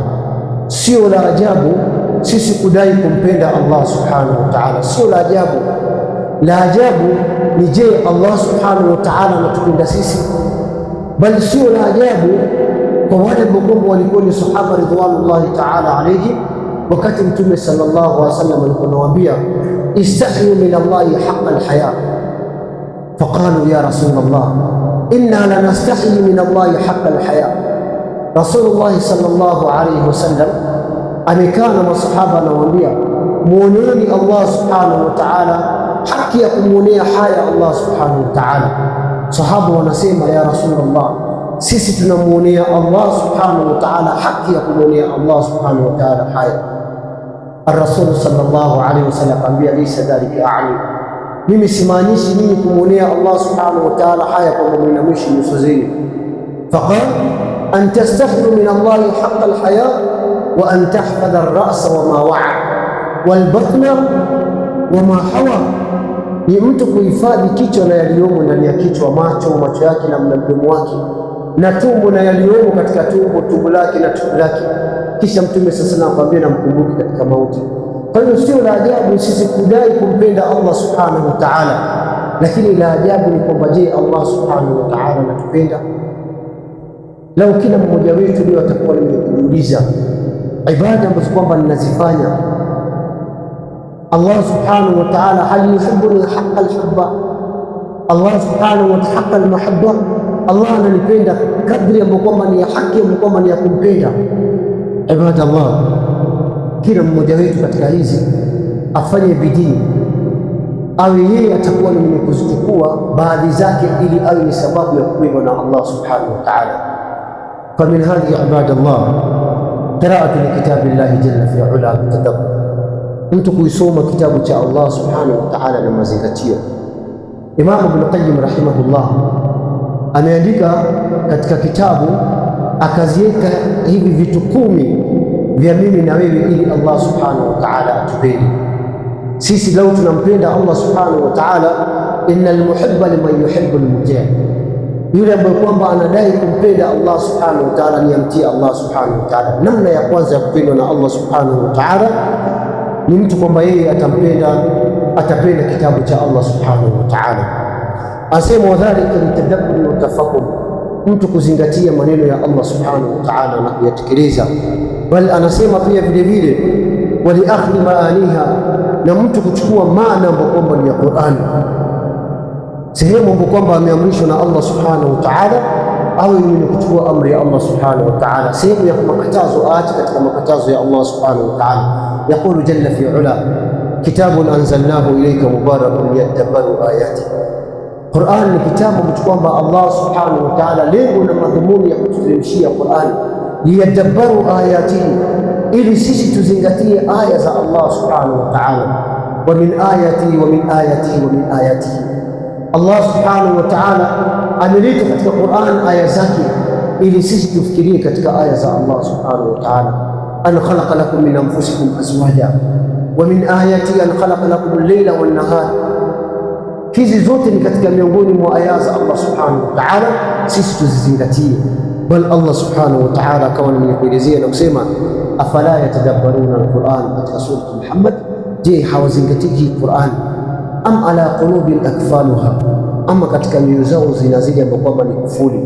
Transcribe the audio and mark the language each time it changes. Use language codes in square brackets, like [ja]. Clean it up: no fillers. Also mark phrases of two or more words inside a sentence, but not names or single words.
[sw] Sio la ajabu sisi kudai kumpenda Allah [ar] سبحانه وتعالى, [sw] sio la ajabu. La ajabu ni je, Allah [ar] سبحانه وتعالى [sw] anatupenda sisi? Bali sio la ajabu kwa wale ambao walikuwa ni sahaba [ar] رضوان الله تعالى عليه, [sw] wakati Mtume [ar] صلى الله عليه وسلم alipowaambia استحيوا من الله حق الحياء فقالوا يا رسول الله إنا لنستحيي من الله حق الحياء. [sw] Rasulullah [ar] صلى الله عليه وسلم [sw] amekaa na masahaba anawaambia, muoneeni Allah [ar] سبحانه وتعالى [sw] haki ya kumuonea haya Allah [ar] سبحانه وتعالى. [sw] Sahaba wanasema [ar] يا رسول الله, [sw] sisi tunamuonea Allah [ar] سبحانه وتعالى [sw] haki ya kumuonea Allah [ar] سبحانه وتعالى [sw] haya. [ar] الرسول صلى الله عليه وسلم [sw] akamwambia, [ar] ليس ذلك أعني, [sw] mimi simaanishi nyinyi kumuonea Allah [ar] سبحانه وتعالى [sw] haya kwa muinamishi nyuso zenu. [ar] فقال أن تستحيوا من الله حق الحياء وأن تحفظ الرأس وما وعى والبطن وما حوى, [sw] ni mtu kuhifadhi kichwa na yaliyomo ndani ya kichwa, macho yake na mdomo wake, na tumbo na yaliyomo katika tumbo lake na tumbo lake. Kisha Mtume sasa anakuambia na mkumbuke katika mauti. Kwa hiyo sio la ajabu sisi kudai kumpenda Allah [ar] سبحانه وتعالى, [sw] lakini la ajabu ni kwamba je, Allah [ar] سبحانه وتعالى [sw] anatupenda? Lau kila mmoja wetu leo atakuwa ni kujiuliza ibada ambazo kwamba ninazifanya, [ar] الله سبحانه وتعالى هل يحبني حق الحب الله سبحانه وتعالى حق المحبة, [sw] Allah ananipenda kadri ambayo kwamba ni ya haki, ambayo kwamba ni ya kumpenda. Ibada Allah, kila mmoja wetu katika hizi afanye bidii, awe yeye atakuwa ni mwenye kuzichukua baadhi zake, ili awe ni sababu ya kupendwa na Allah [ar] سبحانه وتعالى. فمن هذه عبادات الله قراءة لكتاب الله جل في علاه بتدبر, [sw] mtu kuisoma kitabu cha Allah [ar] سبحانه وتعالى [sw] na mazingatio. Imam Ibn Qayyim rahimahullah ameandika katika kitabu, akaziweka hivi vitu 10 vya mimi na wewe, ili Allah [ar] سبحانه وتعالى [sw] atupende sisi. Lau tunampenda Allah [ar] سبحانه وتعالى, إن المحب لمن يحب مطيع', [sw] yule ambaye kwamba anadai kumpenda Allah [ar] سبحانه وتعالى [sw] ni amtii Allah [ar] سبحانه وتعالى. [sw] Namna ya kwanza ya kupendwa na Allah [ar] سبحانه وتعالى [sw] ni mtu kwamba yeye atapenda kitabu cha Allah [ar] سبحانه وتعالى. [sw] Asema [ar] وذلك للتدبر والتفكر, [sw] mtu kuzingatia maneno ya Allah [ar] سبحانه وتعالى [sw] na kuyatekeleza. Bali anasema pia vile vile [ar] وللأخذ معانيها, [sw] na mtu kuchukua maana ambayo kwamba ni ya Qur'an, sehemu ambayo kwamba ameamrishwa na Allah [ar] سبحانه وتعالى, [sw] au ni kuchukua amri ya Allah [ar] سبحانه وتعالى. [sw] Sehemu ya makatazo aache katika makatazo ya Allah [ar] سبحانه وتعالى. يقول جل في علاه كتاب أنزلناه إليك مبارك ليدبروا آياته. [sw] Qur'an ni kitabu ambacho kwamba Allah [ar] سبحانه وتعالى [sw] lengo na madhumuni ya kututeremshia Qur'an, [ar] ليدبروا آياته, [sw] ili sisi tuzingatie aya za Allah [ar] سبحانه وتعالى. ومن آيات الله سبحانه وتعالى [sw] ameleta katika Qur'an aya zake ili sisi tufikirie katika aya za Allah [ar] سبحانه وتعالى. أن خلق لكم من أنفسكم أزواجا ومن آياته أن خلق لكم الليل والنهار. [sw] Hizi zote ni katika miongoni mwa aya za Allah [ar] سبحانه وتعالى, [sw] sisi tuzizingatie. Bal Allah [ar] سبحانه وتعالى [sw] akawa ni kuelezea na kusema [ar] أفلا يتدبرون القرآن, [sw] katika sura Muhammad, je, hawazingatii Qur'an? [ar] أم على قلوب أقفالها, [sw] ama katika mioyo zao zinazidi ambapo kwamba ni kufuli.